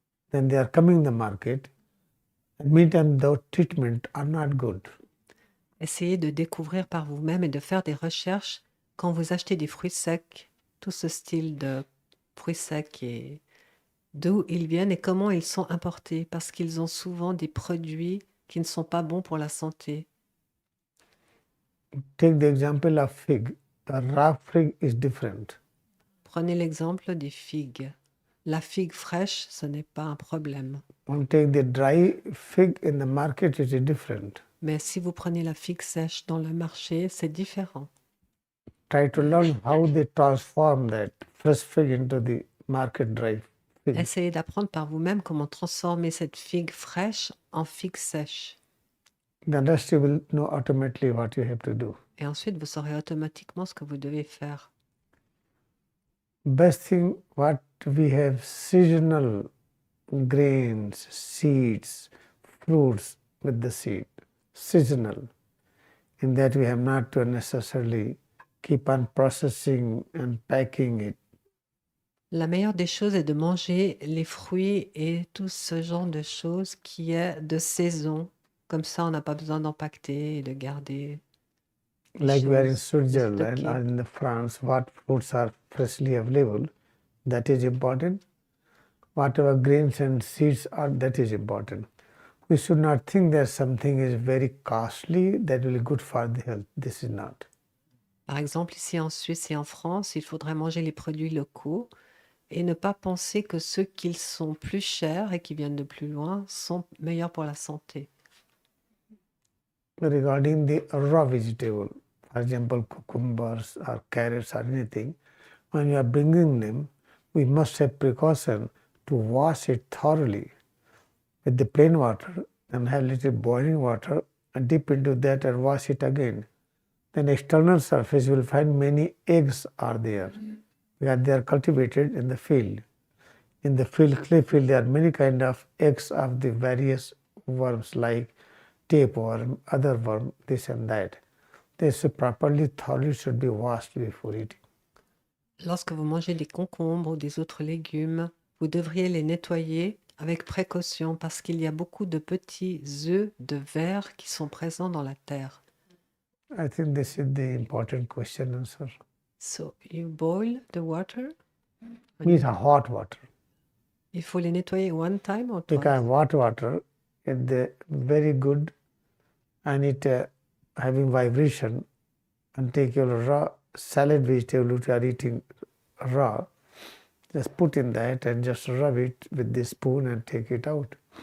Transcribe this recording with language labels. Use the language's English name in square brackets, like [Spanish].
[English] Then they are coming in the market. And meantime, those treatments are not good. [French] Essayez de découvrir par vous-même et de faire des recherches quand vous achetez des fruits secs, tout ce style de fruits secs et d'où ils viennent et comment ils sont importés, parce qu'ils ont souvent des produits qui ne sont pas bons pour la santé. [English] Take the example of fig. The raw fig is different. [French] Prenez l'exemple des figues. La figue fraîche, ce n'est pas un problème. [English] When take the dry fig in the market, it is different. [French] Mais si vous prenez la figue sèche dans le marché, c'est différent. [English] Try to learn how they transform that fresh fig into the market dry fig. [French] Essayez d'apprendre par vous-même comment transformer cette figue fraîche en figue sèche. [English] Then rest you will know automatically what you have to do. [French] Et ensuite, vous saurez automatiquement ce que vous devez faire. [English] Best thing, what we have seasonal grains, seeds, fruits with the seed. Seasonal. In that we have not to necessarily keep on processing and packing it. [French] La meilleure des choses est de manger les fruits et tout ce genre de choses qui est de saison. Comme ça, on n'a pas besoin d'empaqueter et de garder. [English] Like we are in [French] choses, [English] Switzerland [French] stocker. [English] or in France, what fruits are freshly available, that is important. whatever grains and seeds are, that is important. We should not think that something is very costly that will be good for the health. This is not. [French] Par exemple, ici en Suisse et en France, il faudrait manger les produits locaux et ne pas penser que ceux qui sont plus chers et qui viennent de plus loin sont meilleurs pour la santé. [English] Regarding the raw vegetable, for example, cucumbers or carrots or anything, when we are bringing them, we must have precaution to wash it thoroughly with the plain water and have little boiling water and dip into that and wash it again. Then external surface you will find many eggs are there because they are cultivated in the field. In the clay field, there are many kind of eggs of the various worms like tapeworm, other worm, this and that. They should properly, thoroughly should be washed before eating. [French] Lorsque vous mangez des concombres ou des autres légumes, vous devriez les nettoyer avec précaution parce qu'il y a beaucoup de petits œufs de verre qui sont présents dans la terre. [English] I think this is the important question answer. So, you boil the water. Means hot water. [French] Il faut les nettoyer [English] one time or twice? Because hot water is the very good and it having vibration, and take your raw salad vegetable which you are eating raw, just put in that and just rub it with the spoon and take it out.